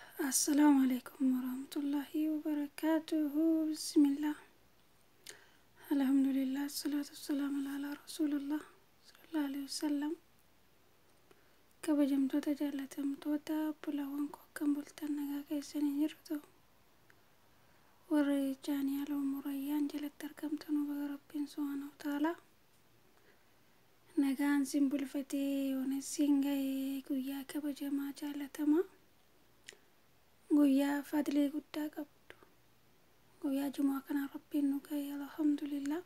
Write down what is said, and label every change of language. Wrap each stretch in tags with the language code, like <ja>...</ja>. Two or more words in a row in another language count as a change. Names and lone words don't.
<ar>السلام عليكم ورحمة الله وبركاته. بسم الله، الحمد لله، الصلاة والسلام على رسول الله صلى الله عليه وسلم.</ar> <om>kabajamtoota jaalatamtoota bulawwan kan bultan nagaa keessanii jirtu warra jaanii ala umurayyaan jalatti argamtan baga rabbiin</om> <ar>سبحانه وتعالى</ar> <om>nagaan sin bulfatee yoonessiin ga'ee guyyaa kabajamaa jaalatamaa guyyaa fadlee guddaa qabdu guyyaa jumaa kana rabbiin nu ga'ee alhamdulillah.</om>